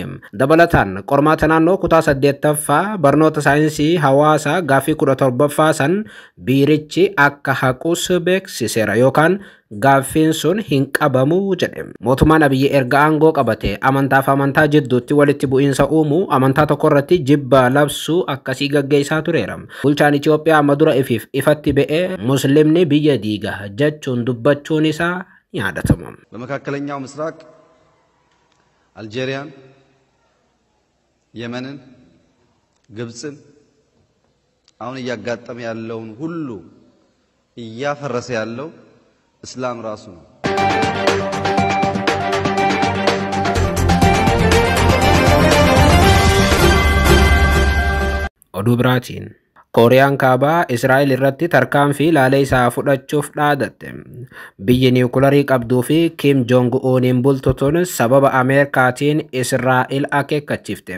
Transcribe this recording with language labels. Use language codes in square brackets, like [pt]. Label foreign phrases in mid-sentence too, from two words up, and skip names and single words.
[om] Dabalataan qormaata naannoo kutaa 8ffaa barnoota saayinsii hawaasaa gaaffii 17ffaa san biirichi akka haqus beeksiseera yookaan gaaffiin sun hin qabamu jedhe. Mootummaan Abiyyi erga aangoo qabate amantaaf amantaa jidduutti walitti bu'iinsa uumuu amantaa tokko irratti jibba labsuu akkasii gaggeessaa tureera. Bulchaan Itoophiyaa amma dura ifatti ba'ee Muslimni biyya diiga jechuun dubbachuun isaa ni yaadatama. [am] በመካከለኛው ምስራቅ አልጄሪያን፣ የመንን፣ ግብፅን አሁን እያጋጠመ ያለውን ሁሉ እያፈረሰ ያለው Islam rasu ነው። [om] Oduu biraatiin Kooriyaan kaabaa Israa'el irratti tarkaanfii laalee isaa fudhachuuf dhaadatte. Biyyi niwukilaarii qabduu fi Kim Jong Uniin bultutuun sababa Ameerikaatiin Israa'el akeekkachiifte.